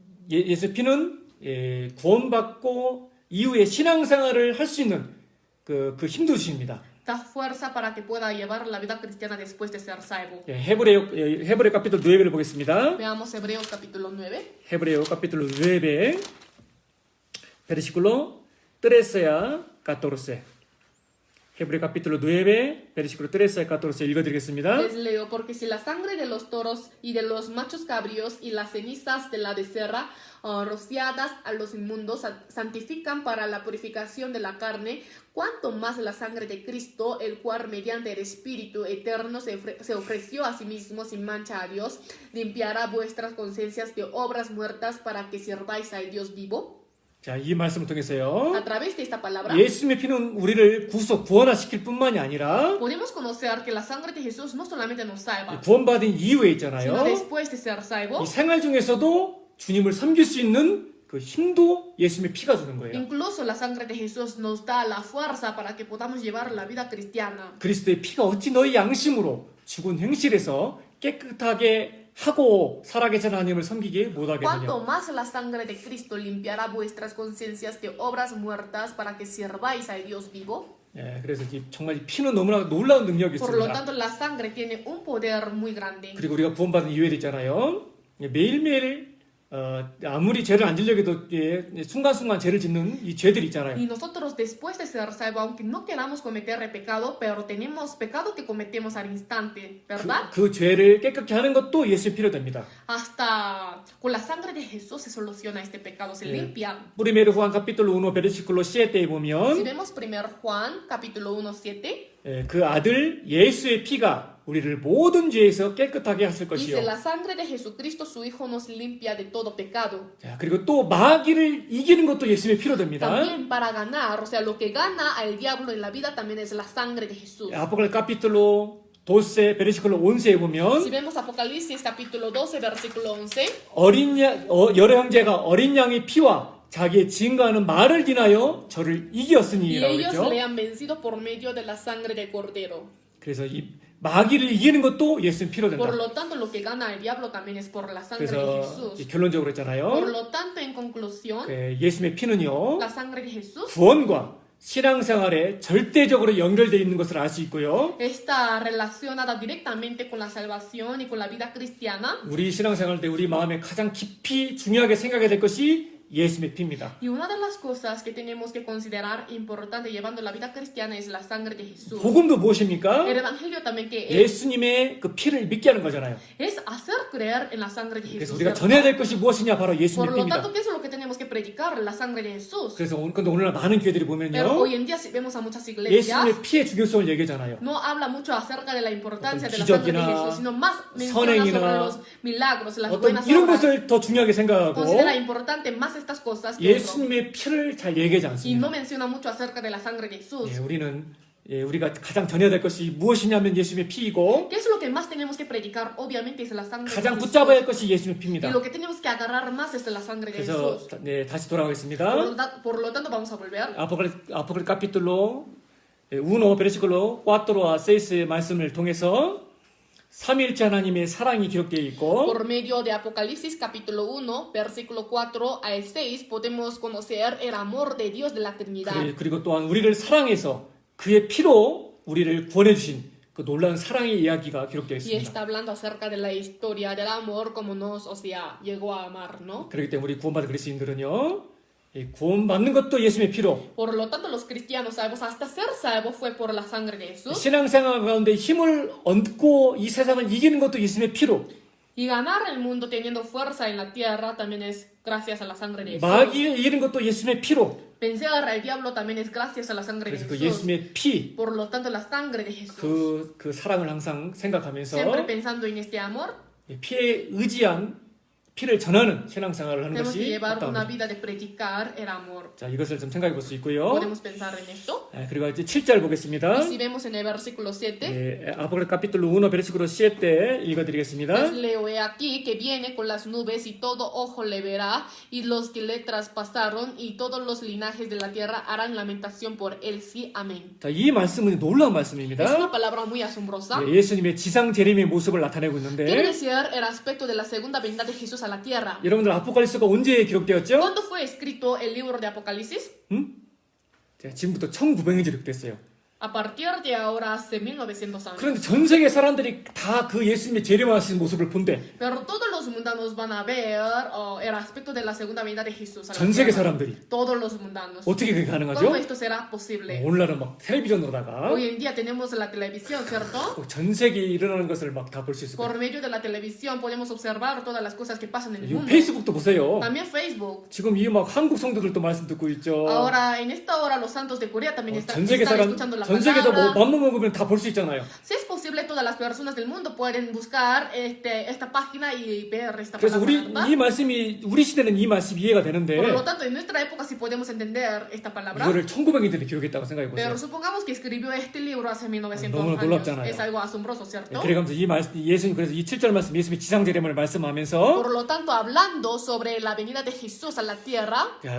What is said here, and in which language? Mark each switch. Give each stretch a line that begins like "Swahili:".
Korean: 예수 피는 구원받고 이후에 신앙생활을 할 수 있는 그 힘도 주십니다.
Spanish: da fuerza para que pueda llevar la vida cristiana después de ser salvo.
Korean: 헤브레오
Spanish: capítulo
Korean: 9를 보겠습니다.
Spanish: Veamos Hebreos capítulo 9. Hebreo capítulo 9, versículo 13 a 14. Hebreo capítulo 9, versículo 13 a 14
Korean: 읽어드리겠습니다.
Spanish: Les leo, porque si la sangre de los toros y de los machos cabríos y las cenizas de la becerra rociadas a los inmundos santifican para la purificación de la carne, cuanto más la sangre de Cristo, el cual mediante el Espíritu eterno se ofreció a sí mismo sin mancha a Dios, limpiará vuestras conciencias de obras muertas para que sirváis al Dios vivo.
Korean: 자, 이 말씀을 통해서요.
Spanish: A través de esta palabra
Korean: 예수님의 피는 우리를 구원화시킬 뿐만이 아니라
Spanish: podemos conocer que la sangre de Jesús no solamente nos salva,
Korean: 구원받은 이후에
Spanish: sino
Korean: 있잖아요.
Spanish: después de ser salvo,
Korean: 이 생활 중에서도 주님을 섬길 수 있는 그 힘도 예수님의 피가 주는 거예요.
Spanish: incluso la sangre de Jesús nos da la fuerza para que podamos llevar la vida cristiana.
Korean: 그리스도의 피가 어찌 너희 양심으로 죽은 행실에서 깨끗하게 하고 살아계신 하나님을 섬기게 못하겠느냐.
Spanish: Cuanto más la sangre de Cristo limpiará vuestras conciencias de obras muertas para que sirváis al Dios vivo.
Korean: 예, 그래서 정말 이 피는 너무나 놀라운 능력이
Spanish: Por lo
Korean: 있습니다.
Spanish: tanto, la sangre tiene un poder muy grande.
Korean: 그리고 우리가 구원받은 이후에 있잖아요. 매일매일 아무리 죄를 안 지려고 해도 순간순간 죄를 짓는 이 죄들이 있잖아요.
Spanish: Y nosotros después de ser salvos, aunque no queramos cometer el pecado, pero tenemos pecado que cometemos al instante, ¿verdad?
Korean: 그 죄를 깨끗게 하는 것도 예수의 피로 됩니다.
Spanish: Hasta con la sangre de Jesús se soluciona este pecado, se limpia. Primero Juan capítulo 1 versículo 7에 Si
Korean: 보면
Spanish: vemos 1 Juan, capítulo 1, 7,
Korean: 그 아들 예수의 피가 우리를 모든 죄에서 깨끗하게 하실
Spanish: dice,
Korean: 것이요.
Spanish: la sangre de Jesucristo, su Hijo, nos limpia de todo pecado.
Korean: 자, 그리고 또 마귀를 이기는 것도 예수의 피로 됩니다.
Spanish: También para ganar, o sea, lo que gana al diablo en la vida también es la sangre de Jesús. 아포칼립스 capítulo 12 versículo 11에 Si
Korean: 보면
Spanish: vemos Apocalipsis capítulo 12, versículo 11,
Korean: 여러 형제가 어린 양의 피와 자기의 증거하는 말을 인하여 저를
Spanish: y
Korean: 이겼으니라고
Spanish: ellos
Korean: 했죠.
Spanish: le han vencido por medio de la sangre del Cordero.
Korean: 그래서 이 마귀를 이기는 것도 예수의 피로 된다.
Spanish: Por lo tanto, lo que gana el diablo también es por la sangre de
Korean: 그래서
Spanish: Jesús.
Korean: 결론적으로
Spanish: Por
Korean: 했잖아요.
Spanish: lo tanto, en conclusión,
Korean: 예수의 피는요.
Spanish: la sangre de Jesús
Korean: 구원과 신앙생활에 절대적으로 연결되어 있는 것을 알 수 있고요.
Spanish: está relacionada directamente con la salvación y con la vida cristiana.
Korean: 우리 신앙생활 때 우리 마음에 가장 깊이 중요하게 생각해야 될 것이 예수의 피입니다.
Spanish: Y una de las cosas que tenemos que considerar importante llevando la vida cristiana es la sangre de Jesús.
Korean: 복음도 무엇입니까?
Spanish: El evangelio también que
Korean: 예수님의 그 피를 믿게 하는 거잖아요.
Spanish: es hacer creer en la sangre de
Korean: 그래서
Spanish: Jesús.
Korean: 우리가
Spanish: ¿cierto?
Korean: 전해야 될 것이 무엇이냐 바로
Spanish: Por
Korean: 예수님의
Spanish: lo
Korean: 피입니다.
Spanish: tanto, ¿qué es lo que tenemos que predicar? La sangre de Jesús.
Korean: 그래서 근데 오늘날 많은 교회들이
Spanish: Pero
Korean: 보면요.
Spanish: hoy en día si vemos a muchas iglesias,
Korean: 예수님의 피의 중요성을 얘기하잖아요.
Spanish: no habla mucho acerca de la importancia de la
Korean: 기적이나
Spanish: sangre de Jesús, sino más menciona
Korean: 선행이나
Spanish: sobre los milagros, las
Korean: 어떤
Spanish: buenas
Korean: 이런
Spanish: obras.
Korean: 것을 더 중요하게 생각하고
Spanish: Considera importante más estas cosas que otro.
Korean: 예수님의 피를 잘 얘기하지
Spanish: Y no
Korean: 않습니다.
Spanish: menciona mucho acerca de la sangre de Jesús.
Korean: 우리가 가장 전해야 될 것이 무엇이냐면 예수님의 피이고
Spanish: ¿Qué es lo que más tenemos que predicar? Obviamente es la sangre de
Korean: 가장
Spanish: Jesús.
Korean: 붙잡아야 할 것이 예수님의
Spanish: Y
Korean: 피입니다.
Spanish: lo que tenemos que agarrar más es de la sangre de
Korean: 그래서
Spanish: Jesús.
Korean: 다시 돌아가겠습니다.
Spanish: Por lo tanto, vamos a volver.
Korean: 아포칼립스
Spanish: capítulo 1 versículo 4
Korean: a 6의 말씀을 통해서 삼위일체 하나님의 사랑이 기록되어 있고
Spanish: Por medio de Apocalipsis capítulo 1, versículo 4 al 6, podemos conocer el amor de Dios de la Trinidad.
Korean: 그리고 또한 우리를 사랑해서 그의 피로 우리를 구원해 주신 그 놀라운 사랑의 이야기가 기록되어
Spanish: Y
Korean: 있습니다.
Spanish: está hablando acerca de la historia del amor, como nos, o sea, llegó a amar, ¿no?
Korean: 그렇기 때문에 우리 구원받은 그리스도인들은요. 이 구원받는 것도 예수님의 피로
Spanish: Por lo tanto, los cristianos salvos, hasta ser salvos fue por la sangre de Jesús.
Korean: 신앙생활 가운데 힘을 얻고 이 세상을 이기는 것도 예수님의 피로
Spanish: Y ganar el mundo teniendo fuerza en la tierra también es gracias a la sangre de Jesús.
Korean: 마귀를 이기는 것도 예수님의 피로
Spanish: Vencer al diablo también es gracias a la sangre de
Korean: 그래서 그
Spanish: Jesús.
Korean: 예수님의 피
Spanish: Por lo tanto, la sangre de Jesús.
Korean: 그 사랑을 항상 생각하면서
Spanish: Siempre pensando en este amor,
Korean: 피에 의지한 피를 전하는 신앙생활을 하는
Spanish: Tenemos que
Korean: 것이
Spanish: llevar una
Korean: 맞다.
Spanish: vida de predicar el amor.
Korean: 자, 이것을 좀 생각해 볼 수 있고요.
Spanish: Podemos pensar en esto.
Korean: 그리고 이제 7절 보겠습니다.
Spanish: Y si vemos en el versículo 7, Apocalipsis capítulo 1 versículo 7
Korean: 읽어드리겠습니다.
Spanish: pues leo he aquí que viene con las nubes y todo ojo le verá y los que le traspasaron y todos los linajes de la tierra harán lamentación por él. Sí, amén.
Korean: 자, 이 말씀은 놀라운
Spanish: Es
Korean: 말씀입니다.
Spanish: una palabra muy asombrosa.
Korean: 예수님의 지상 재림의 모습을 나타내고
Spanish: Quiere
Korean: 있는데
Spanish: decir el aspecto de la segunda venida de Jesús a la tierra.
Korean: 여러분들 아포칼립스가 언제 기록되었죠?
Spanish: ¿Cuándo fue escrito el libro de Apocalipsis?
Korean: 자, 지금부터 1900년이 기록됐어요.
Spanish: A partir de ahora, hace 1900 años.
Korean: 그런데 전 세계 사람들이 다 그 예수님의 재림하신 모습을 본대.
Spanish: Pero todos los mundanos van a ver el aspecto de la segunda venida de Jesús a la
Korean: 전 세계
Spanish: tierra.
Korean: 사람들이.
Spanish: Todos los mundanos.
Korean: 어떻게 그게 가능하죠?
Spanish: ¿Cómo esto será posible?
Korean: 오늘날은 막 텔레비전으로다가
Spanish: Hoy en día tenemos la televisión, ¿cierto?
Korean: 전 세계에 일어나는 것을 막 다 볼 수 있을 거예요.
Spanish: Por medio de la televisión podemos observar todas las cosas que pasan en el
Korean: 이
Spanish: mundo.
Korean: 페이스북도 보세요.
Spanish: También Facebook.
Korean: 지금 이 막 한국 성도들도 말씀 듣고 있죠.
Spanish: Ahora, en esta hora, los santos de Corea también están,
Korean: 전 세계
Spanish: están
Korean: 사람,
Spanish: escuchando la
Korean: 전 세계도 뭐
Spanish: palabra.
Korean: 맘만 먹으면 다 볼 수 있잖아요.
Spanish: Si es posible, todas las personas del mundo pueden buscar esta página y ver esta
Korean: 그래서
Spanish: palabra.
Korean: 우리
Spanish: ¿verdad?
Korean: 이 말씀이 우리 시대는 이 말씀이 이해가 되는데
Spanish: Por lo tanto, en nuestra época sí podemos entender esta palabra.
Korean: 이거를 1900년대에 기록했다고 생각해 보세요.
Spanish: Pero supongamos que escribió este libro hace 1900
Korean: 너무나
Spanish: años.
Korean: 놀랍잖아요.
Spanish: Es algo asombroso, ¿cierto?
Korean: 그래가면서 이 말씀 예수님 그래서 이 7절 말씀 예수님의 지상 재림을 말씀하면서
Spanish: Por lo tanto, hablando sobre la venida de Jesús a la tierra,